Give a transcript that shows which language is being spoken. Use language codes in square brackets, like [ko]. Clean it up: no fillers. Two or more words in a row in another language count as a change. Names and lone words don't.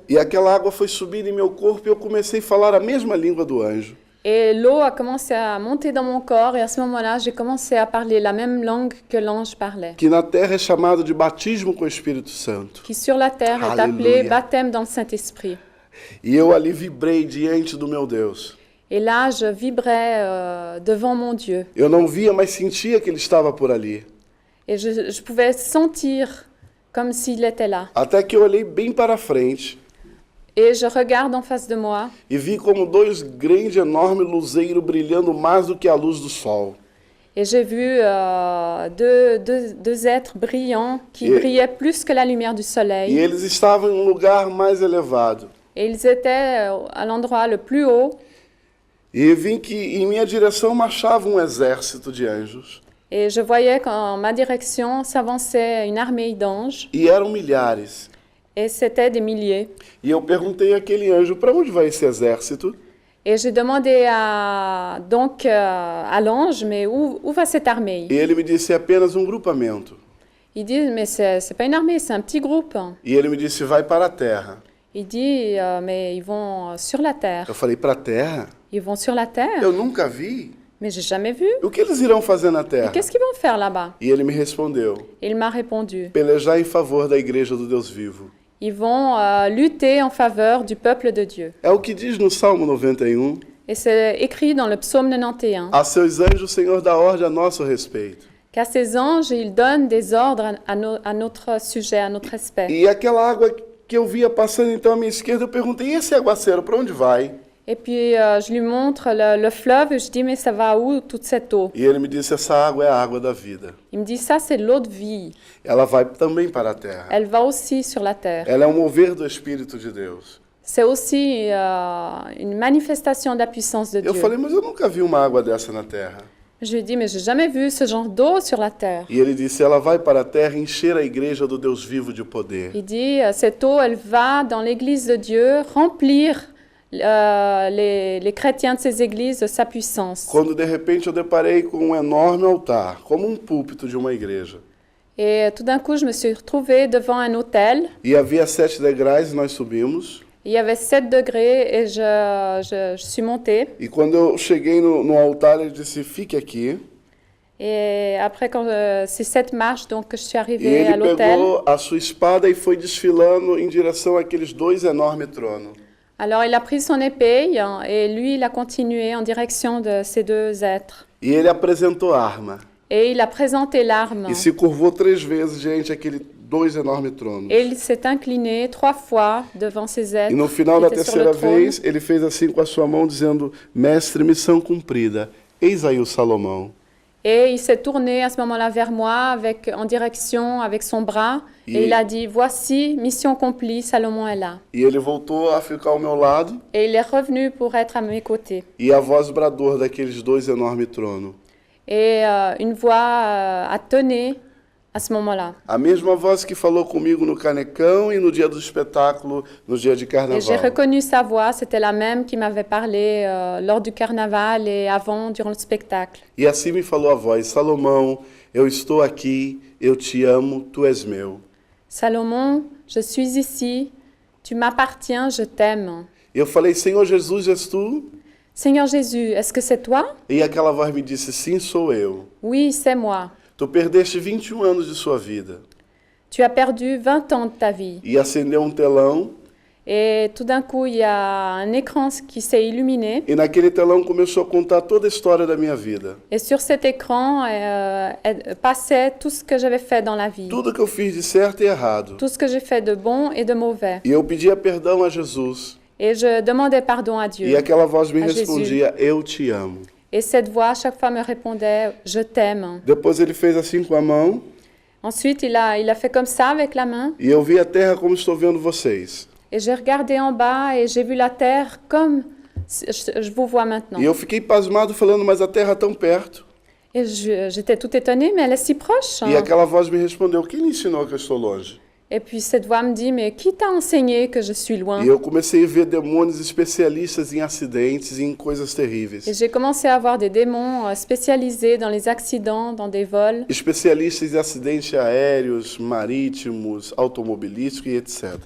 [pt] E aquela água foi subindo em meu corpo e eu comecei a falar a mesma língua do anjo. [fr] Et l'eau a commencé à monter dans mon corps et à ce moment-là, j'ai commencé à parler la même langue que l'ange parlait, [pt] Que na terra é chamado de batismo com o Espírito Santo. [fr] qui sur la terre est appelé Alléluia. baptême dans le Saint-Esprit. [pt] E eu ali vibrei diante do meu Deus. [fr] Et là, je vibrais devant mon Dieu. [pt] Eu não via, mas sentia que ele estava por ali. [fr] Et je pouvais sentir comme s'il était là. [pt] Até que eu olhei bem para frente [fr] Et je regarde en face de moi [pt] e vi como dois grandes, enormes luzeiros brilhando mais do que a luz do sol. [fr] et j'ai vu deux êtres brillants qui brillaient plus que la lumière du [pt] E [fr] soleil. [pt] eles estavam em um lugar mais elevado. [fr] Et ils étaient à l'endroit le plus haut. [pt] E vi que em minha direção marchava um exército de anjos. [fr] Et je voyais qu'en ma direction s'avançait une armée d'anges. [pt] E eram milhares. [fr] Et c'était des milliers. [pt] E eu perguntei àquele anjo, para onde vai esse exército? [fr] Et j'ai demandé à l'ange, mais où va cette armée? [pt] E ele me disse, é apenas um grupamento. [fr] Il dit, mais c'est pas une armée, c'est un petit groupe. [pt] E ele me disse, vai para a terra. [fr] Il dit, mais ils vont sur la terre. [pt] Eu falei, para a terra? [fr] Ils vont sur la terre? [pt] Eu nunca vi. [fr] Mais j'ai jamais vu. [pt] O que eles irão fazer na [fr] Mais [pt] terra? [fr] qu'est-ce qu'ils vont faire là-bas? [pt] E ele me respondeu, [fr] Il m'a répondu, [pt] pelejar em favor da igreja do Deus vivo. [fr] ils vont lutter en faveur du peuple de Dieu. [pt] É o que diz no Salmo 91. [fr] Et c'est écrit dans le psaume 91. [pt] A seus anjos o Senhor dá ordem a nosso respeito. [fr] Qu'à ces anges, ils donnent des ordres à notre sujet, à notre respect. [pt] E aquela água que eu via passando então à minha esquerda, eu perguntei, e esse aguaceiro, para onde vai? [fr] Et puis, je lui montre le fleuve et je dis, mais ça va où toute cette eau? [pt] E ele me disse, essa água é a água da vida. [fr] Il me dit, ça, c'est l'eau de vie. [pt] Ela vai também para a terra. [fr] Elle va aussi sur la terre. [pt] Ela é um mover do Espírito de Deus. [fr] C'est aussi une manifestation de la puissance de [pt] Eu [fr] Dieu. [pt] falei, mas eu nunca vi uma água dessa na terra. [fr] Je lui ai dit, mais j'ai jamais vu ce genre d'eau sur la terre. [pt] E ele disse, ela vai para a terra encher a igreja do Deus vivo de poder. [fr] Il dit, cette eau, elle va dans l'église de Dieu remplir les chrétiens de ces églises de sa puissance. [pt] Quando de repente eu deparei com um enorme altar, como um púlpito de uma igreja. [fr] Et tout d'un coup, je me suis retrouvée devant un autel. [pt] E havia 7 degraus e nós subimos. [fr] Il y avait 7 degrés et je suis montée. [pt] E quando eu cheguei no altar, ele disse, fique aqui. [fr] Et après, quand c'est 7 marches, donc que je suis [pt] E [fr] arrivée à [pt] ele [fr] l'autel. [pt] pegou a sua espada e foi desfilando em direção àqueles dois enormes tronos. [fr] Alors, il a pris son épée et lui, il a continué en direction de ces deux êtres. E ele apresentou a arma. Et il a présenté l'arme. E se curvou 3 vezes diante daqueles dois enormes tronos. Et il s'est incliné 3 fois devant ces êtres [pt] E no final [fr] qui [pt] da [fr] étaient sur le [pt] terceira [fr] trône. [pt] vez, ele fez assim com a sua mão, dizendo, mestre, missão cumprida, eis aí o Salomão. [fr] Et il s'est tourné à ce moment-là vers moi en direction avec son bras. Et il a dit, voici, mission accomplie, Salomon est là. [pt] E ele voltou a ficar ao meu lado, [fr] Et il est revenu pour être à mes côtés. [pt] e a voz brador daqueles dois enormes tronos. [fr] Et une voix a tonné à ce moment-là. [pt] A mesma voz que falou comigo no Canecão e no dia do espetáculo, no dia de [fr] Et j'ai [pt] carnaval. [fr] reconnu sa voix, c'était la même qui m'avait parlé lors du carnaval et avant, durant le spectacle. [pt] E assim me falou a voz: Salomão, eu estou aqui, eu te amo, tu és meu. [fr] Salomon, je suis ici, tu m'appartiens, je t'aime. [pt] E eu falei: Senhor Jesus, és tu? [fr] Seigneur Jésus, est-ce que c'est toi? [pt] E aquela voz me disse: sim, sou eu. [fr] Oui, c'est moi. [pt] Tu perdeste 21 anos de sua vida. [fr] Tu as perdu 20 ans de ta vie. [pt] E acendeu um telão, [fr] Et tout d'un coup, il y a un écran qui s'est illuminé. [pt] e naquele telão começou a contar toda a história da minha vida. [fr] Et sur cet écran passait tout ce que j'avais fait dans la vie. [pt] Tudo que eu fiz de certo e errado. [fr] Tout ce que j'ai fait de bon et de mauvais. [pt] E eu pedia perdão a Jesus. [fr] Et je demandais pardon à [pt] E [fr] Dieu. [pt] aquela voz me [fr] A Jesus. [pt] respondia: eu te amo. [fr] Et cette voix, à chaque fois, me répondait « Je t'aime ». [pt] Depois ele fez assim com a mão, [fr] Ensuite, il a fait comme ça avec la main. [pt] e eu vi a terra como estou vendo vocês. [fr] Et j'ai regardé en bas et j'ai vu la terre comme je vous vois maintenant. [pt] E eu fiquei pasmado falando: mas a terra tão perto. [fr] Et j'étais tout étonnée, mais elle est si proche. [pt] E aquela voz me respondeu: quem lhe ensinou que eu estou longe? [fr] Et puis cette voix me dit « Mais qui t'a enseigné que je suis loin ?» [pt] E eu comecei a ver demônios especialistas em acidentes e em coisas terríveis. [fr] Et j'ai commencé à voir des démons spécialisés dans les accidents, dans des vols, [pt] Especialistas em acidentes aéreos, marítimos, automobilísticos e etc.